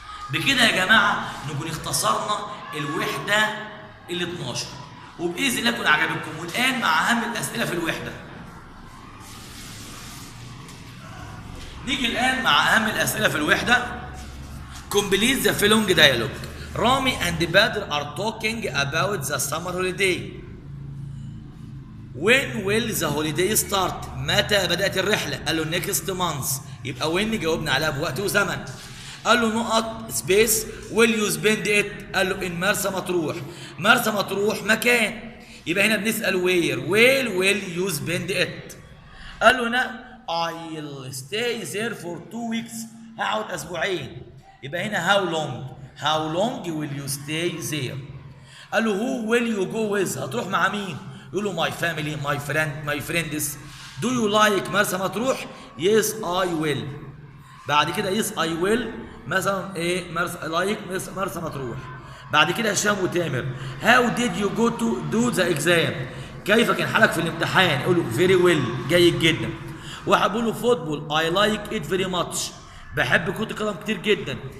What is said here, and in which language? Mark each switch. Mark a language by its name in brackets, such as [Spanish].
[Arabic] بكده يا جماعه نكون اختصرنا الوحده ال 12، وباذن الله يكون عجبكم. والان مع اهم الاسئله في الوحده. نيجي الان مع اهم الاسئله في الوحده. [English] complete the following dialogue. Rami and Badr are talking about the summer holiday. When will the holiday start؟ [Arabic] متى بدأت الرحلة؟ قال له [English] next month، [Arabic] يبقى when جاوبنا عليها بوقت وزمن. قال له نقط سبيس [English] will you spend it؟ [Arabic] قال له in مرسى مطروح. مرسى مطروح مكان، يبقى هنا بنسأل [English] where will you spend it؟ [Arabic] قال له هنا [English] I'll stay there for 2 weeks، [Arabic] هقعد أسبوعين. [English] يبقى هنا how long will you stay there؟ قال له who will you go with؟ [Arabic] هتروح مع مين؟ [English] يقول له my family my friends. do you like مرسى مطروح؟ yes I will. [Arabic] بعد كده yes I will مثلا ايه مرسى مطروح. بعد كده هشام وتامر [English] how did you go to do the exam؟ [Arabic] كيف كان حالك في الامتحان؟ يقول له [English] very well [Arabic] جيد جدا. واحد بيقول له فوتبول [English] I like it very much، [Arabic] بحب كرة القدم كتير جدا.